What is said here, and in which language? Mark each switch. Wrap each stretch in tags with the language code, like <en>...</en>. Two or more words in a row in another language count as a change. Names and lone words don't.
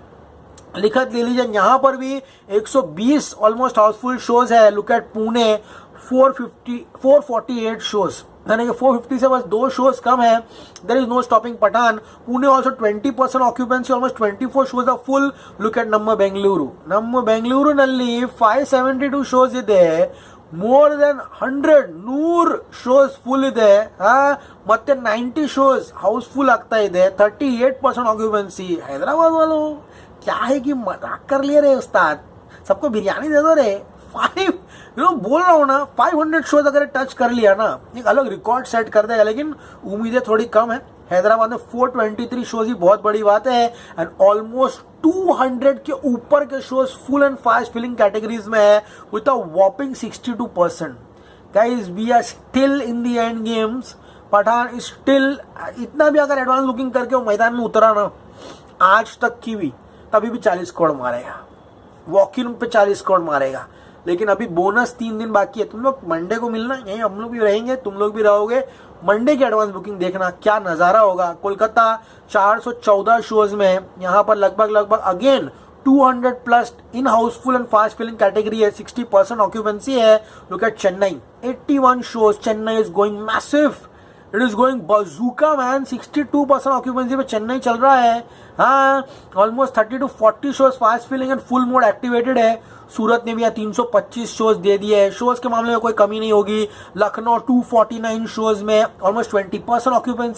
<hi>लिखत ले लीजिए, यहाँ पर भी 120</hi> <en>almost housefull shows</en> <hi>है।</hi> <en>look at</en> <hi>पुणे, 448 शोज, यानी कि 450 से बस 2 शोज कम है।</hi> <en>there is no stopping Pathaan. Pune also 20% occupancy, almost 24 shows are full. look at</en> <kn>ನಮ್ಮ ಬೆಂಗಳೂರಿನಲ್ಲಿ 572 ಶೋಸ್ ಇದೆ,</kn> <en>more than 100 shows full</en> <kn>ಇದೆ, ಮತ್ತೆ 90 ಶೋಸ್ हाउसफुल ಆಗ್ತಾ ಇದೆ, 38% ऑक्यूपेंसी।</kn> <hi>हैदराबाद वालों क्या है कि मजाक कर लिए रे उस्ताद, सबको बिरयानी दे दो रे। 5 बोल रहा हूँ ना, 500 शोज अगर टच कर लिया ना, एक अलग</hi> <en>record set</en> <hi>कर देगा, लेकिन उम्मीदें थोड़ी कम है। हैदराबाद में 423 शोज ही बहुत बड़ी बात है,</hi> <en>and almost</en> <hi>200 के ऊपर के शोज</hi> <en>full and fast filling categories</en> <hi>में है,</hi> <en>with a whopping 62%. guys, we are still in the end games. Pathaan is still,</en> <hi>इतना भी अगर</hi> <en>advance booking</en> <hi>करके वो मैदान में उतरा ना आज तक की भी, तभी भी 40 करोड़ मारेगा,</hi> <en>walk in</en> <hi>पे 40 करोड़ मारेगा। लेकिन अभी बोनस 3 दिन बाकी है। तुम लोग मंडे को मिलना, यहीं हम लोग भी रहेंगे, तुम लोग भी रहोगे। मंडे की</hi> <en>advance booking</en> <hi>देखना क्या नजारा होगा। कोलकाता 414 शोज में, यहाँ पर लगभग</hi> <en>again 200 plus in housefull and fast filling category</en> <hi>है, 60% ऑक्यूपेंसी है।</hi> <en>look at Chennai, 81 shows, Chennai is going massive, it is going bazooka man.</en> <hi>62% ऑक्यूपेंसी पे चेन्नई चल रहा है। हाँ, ऑलमोस्ट 30 to 40 शोज</hi> <en>fast filling and full mode activated</en> <hi>है। सूरत ने भी यहाँ 325 शोज दे दिए है, शोज के मामले में कोई कमी नहीं होगी। लखनऊ 249 शोज में ऑलमोस्ट 20% ऑक्यूपेंसी।</hi>